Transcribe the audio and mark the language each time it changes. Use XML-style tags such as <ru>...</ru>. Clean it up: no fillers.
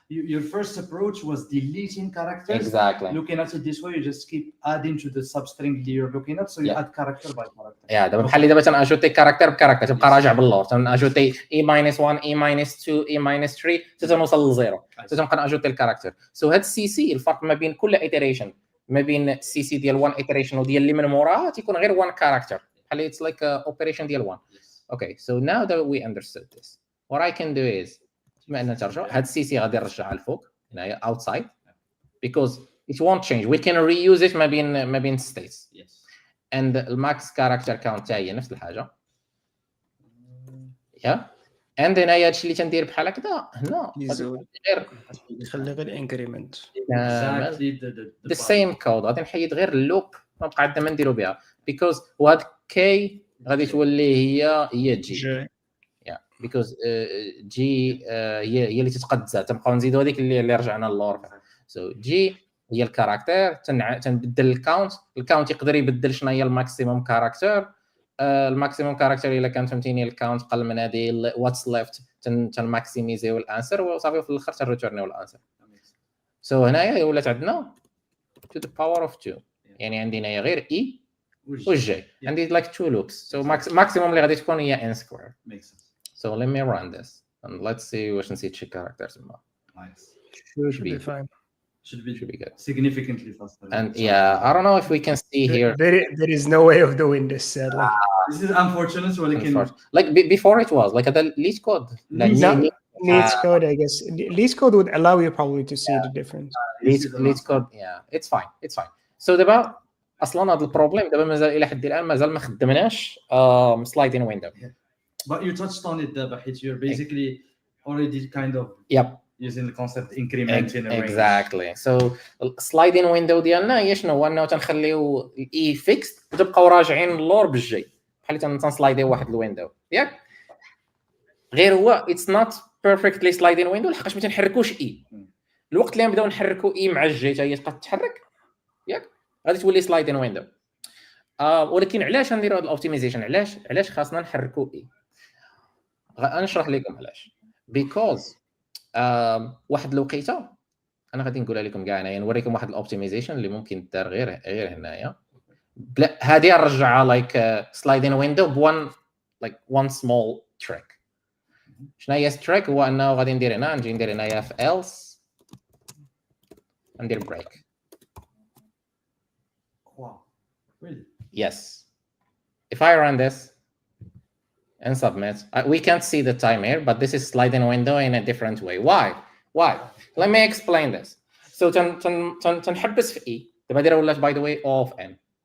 <en>your first approach was deleting characters. Exactly. Looking at it this way, you just keep adding to the substring that you're looking at, so you add character by character.</en> <ar>دابا بحال اللي دابا تناجوتي كاركتر بكاركتر تبقى راجع باللور. تناجوتي اي ماينس 1 اي ماينس 2 اي ماينس 3 حتى تنوصل لزيرو. تنبقى ناجوتي الكاركتر. سو هاد السي سي الفرق ما بين كل iteration ما بين السي سي ديال 1 iteration وديال اللي من موراها تيكون غير 1 كاركتر.</ar> <en>بحال it's like a operation ديال 1. Okay, so now that we understood this, what I can do is</en> <ar>بما أننا ترجع هاد السي سي غادي نرجعها الفوق هنايا</ar> <en>outside because it won't change. We can reuse it</en> <ar>ما بين</ar> <en>states. Yes.</en> <ar>And الماكس</ar> <en>character count</en> <ar>تاعي هي نفس الحاجة.</ar> <en>Yeah.</en> <ar>And هنايا هادشي اللي تندير بحال هكذا هنا غير خلي غير انكريمنت.</ar> <en>Exactly the same code.</en> <ar>غادي نحيد غير اللوب ونبقى عندنا ما نديرو بها</ar> <en>because</en> <ar>وهاد كي غادي تولي هي جي.</ar> <en>because</en> <ar>جي هي اللي تتقدس. تنبقاو نزيدو هذيك اللي رجعنا للور. سو جي هي الكاركتر. تنبدل الكاونت يقدر يبدل شنو هي الماكسيموم كاركتر. الماكسيموم كاركتر الا كان فهمتيني الكاونت قل من هذه واتس ليفت تنماكسيميزيو الانسر وصافي في الاخر تنريتورنيو الانسر. سو هنايا ولات عندنا to the power of 2 يعني عندي هنايا غير اي وجي.</ar> <en>عندي like 2 loops. so maximum</en> <ar>اللي غادي تكون هي</ar> <en>n square. So let me run this and let's see</en> <ar>واش نسيت شي</ar> <en>characters. Nice. Should be fine. Should be good. Significantly faster. And I don't know if we can see here. There is no way of doing this, sadly. This is unfortunate. Like before it was like the least code. Least code, I guess. Least code would allow you probably to see the difference. Least code, yeah, it's fine.</en> <ar>So دابا اصلا هذا البروبليم دابا مازال الى حد الان مازال ما خدمناش sliding window.</ar> <en>But you touched on it, but you're basically already kind of using the concept incrementing a range. Exactly.</en> <ar>So sliding window ديالنا هي شنو هو انه تنخليو الاي فيكست وتبقاو راجعين للور بالجي بحال تنسلايديو واحد الويندو ياك. غير هو</ar> <en>it's not perfectly sliding window</en> <ar>لحقاش ما تنحركوش اي. الوقت اللي نبداو نحركوا اي مع الجي حتى هي تبقى تتحرك ياك غادي تولي sliding window. ولكن علاش نديروا هذا الاوبتيمايزيشن؟ علاش خاصنا نحركوا اي؟ غنشرح لكم علاش.</ar> <en>because</en> <ar>واحد الوقيته انا غادي نقولها لكم كاع هنايا نوريكم واحد الاوبتيمايزيشن اللي ممكن دار غير هنايا. بلا هذه نرجعها</ar> <en>Like sliding window بوان like one small trick.</en> <ar>شنو هي التريك؟ هو انه غادي ندير هنا نجي ندير هنايا في else ندير بريك.</ar> <en>Wow, really? Yes. If I run this and submit, we can't see the time here, but this is sliding window in a different way. Why? Let me explain this. So</en> <ar>تنحبس في</ar> <en>E.</en> <ar>دابا دايره ولات</ar> <en>by the way O of N.</en>